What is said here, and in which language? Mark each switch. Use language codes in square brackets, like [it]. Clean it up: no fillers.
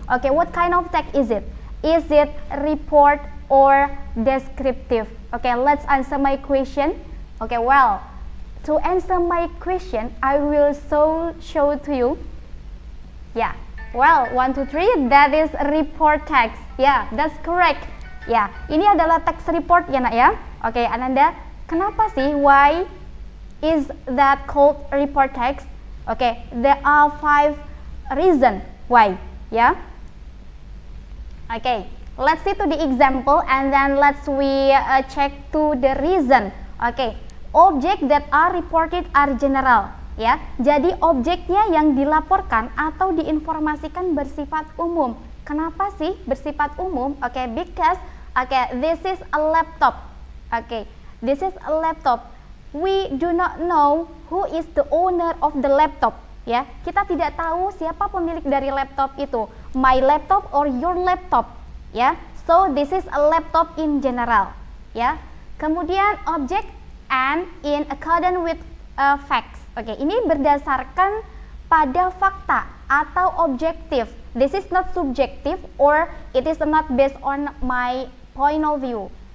[en] Okay, what kind of text is it? Is it report or descriptive? Okay, let's answer my question. Okay, well, to answer my question, I will show to you. Yeah, well, 1, 2, 3, that is report text. Yeah, that's correct. [id] Ya, ini adalah text report ya nak ya. Oke, Ananda, kenapa sih? [en] Why is that called report text? Oke, there are 5 reasons why. Ya. Oke, let's see to the example and then we check to the reason. Oke, object that are reported are general. [id] Ya, jadi objeknya yang dilaporkan atau diinformasikan bersifat umum. Kenapa sih bersifat umum? [en] Oke, because this is a laptop. Oke, this is a laptop. We do not know who is the owner of the laptop. [id] Ya, kita tidak tahu siapa pemilik dari laptop itu. [en] My laptop or your laptop. Ya, so this is a laptop in general. Ya, [id] kemudian [en] object and in accordance with facts. [id] Oke, ini berdasarkan pada fakta atau objektif. [en] This is not subjective or it is not based on my point of view.